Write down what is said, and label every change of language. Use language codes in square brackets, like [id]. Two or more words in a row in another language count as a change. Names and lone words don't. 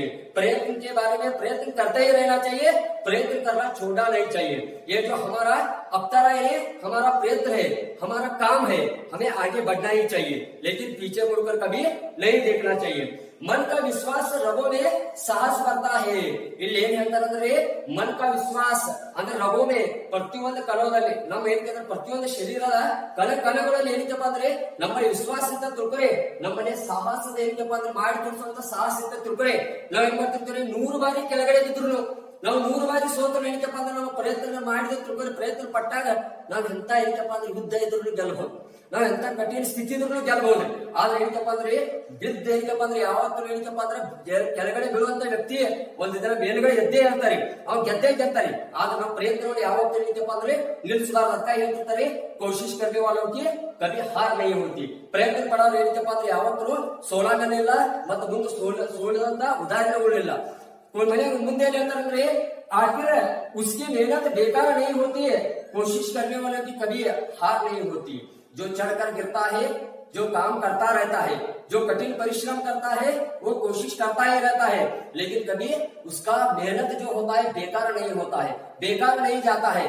[hi] प्रयत्न के बारे में प्रयत्न करते ही रहना चाहिए, प्रयत्न करना छोड़ना नहीं चाहिए। ये जो हमारा अवतरा है, हमारा प्रयत्न है, हमारा काम है, हमें आगे बढ़ना ही चाहिए, लेकिन पीछे मुड़कर कभी नहीं देखना चाहिए। मन का विश्वास रगों में साहस बढ़ता है, [kn] ಇಲ್ಲಿ ಏನ್ ಹೇಳ್ತಾರಂದ್ರೆ [hi] मन का विश्वास [kn] ಅಂದ್ರೆ [hi] रगों में [kn] ಪ್ರತಿಯೊಂದು ಕಣದಲ್ಲಿ ನಮ್ಮ ಏನಕ್ಕೆ ಪ್ರತಿಯೊಂದು ಶರೀರದ ಕಣಗಳಲ್ಲಿ ಏನಕ್ಕೆ ಅಂದ್ರೆ ನಮ್ಮ ವಿಶ್ವಾಸ ಅಂತ ತಿಳ್ಕೊರೆ, ನಮ್ಮನೆ ಸಾಹಸದ ಏನಕ್ಕೆ ಅಂದ್ರೆ ಮಾಡಿ ತೋರಿಸುವಂತ ಸಾಹಸ ಅಂತ ತಿಳ್ಕೊರೆ. ನಾವ್ ಏನ್ ಮಾಡ್ತಿರ್ತೀವಿ, 100 ಬಾರಿ ಕೆಳಗಡೆ ಬಿದ್ರು ನಾವು 100 ಬಾರಿ ಸೋತರು ಏನಕ್ಕೆ ಅಂದ್ರೆ ನಮ್ಮ ಪ್ರಯತ್ನ ಮಾಡಿದ ತಿಳ್ಕೊರೆ, ಪ್ರಯತ್ನ ಪಟ್ಟಾಗ ನಾವ್ ಎಂತ ಏನಕ್ಕೆ ಅಂದ್ರೆ ಯುದ್ಧ ಇದ್ರು ಗೆಲ್ಬಹುದು, ನಾವ್ ಎಂತ ಕಠಿಣ ಸ್ಥಿತಿ ಇದ್ರು ಗೆಲ್ಬಹುದು. ಆದ್ರೆ ಏನಕ್ಕೆ ಅಂದ್ರೆ ಬಿದ್ದ ಏನಕ್ಕೆ ಅಂದ್ರೆ ಯಾವತ್ತೂ ಏನಕ್ಕೆ ಅಂದ್ರೆ ಕೆಳಗಡೆ ಬೀಳುವಂತ ವ್ಯಕ್ತಿ ಒಂದ್ ದಿನ ಮೇಲ್ಗಡೆ ಎದ್ದೇ ಇರ್ತಾರೆ, ಅವ್ನು ಗೆದ್ದೇ. ಆದ್ರೆ ನಮ್ಮ ಪ್ರಯತ್ನವನ್ನು ಯಾವತ್ತೂ ಏನಕ್ಕೆ ಅಂದ್ರೆ ನಿಲ್ಲಿಸಬಾರ್ದು. ಅದಕ್ಕಾಗಿ ಹೇಳ್ತಿರ್ತಾರೆ, [hi] कोशिश करने वालों की कभी हार नहीं होती. [kn] ಪ್ರಯತ್ನ ಪಡೋರು ಏನಕ್ಕೆ ಅಂದ್ರೆ ಯಾವತ್ತೂ ಸೋಲಾಗಲಿಲ್ಲ, ಮತ್ತೆ ಮುಂದೆ ಸೋಲಿದಂತ ಉದಾಹರಣೆಗಳಿಲ್ಲ. ಮುಂದೆ ಏನ್ ಹೇಳ್ತಾರಂದ್ರೆ, [hi] आखिर उसकी मेहनत बेकार नहीं होती है, कोशिश करने वालों की कभी हार नहीं होती. जो चढ़कर गिरता है, जो काम करता रहता है, जो कठिन परिश्रम करता है, वो कोशिश करता ही रहता है, लेकिन कभी उसका मेहनत जो होता है बेकार नहीं होता है, बेकार नहीं जाता है.